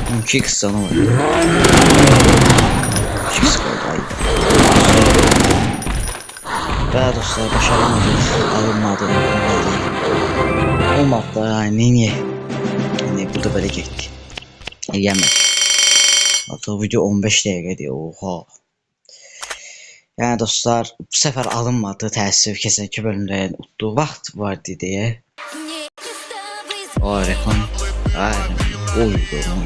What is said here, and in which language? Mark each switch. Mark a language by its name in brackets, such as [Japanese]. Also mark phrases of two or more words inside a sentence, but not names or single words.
[Turkish] 2x canı var. 2x kaldı. Və dostlar başaramadık. Alınmadı. Olmadı da niye? Yani burada böyle getdik. Yemək. [Azerbaijani] Hatta video 15 dəqiqədir. Oha. Yəni dostlar bu səfər alınmadı. Təəssüf keçənki bölümdə yəni utduğu vaxt vardı deyə. O reklam. Oyun.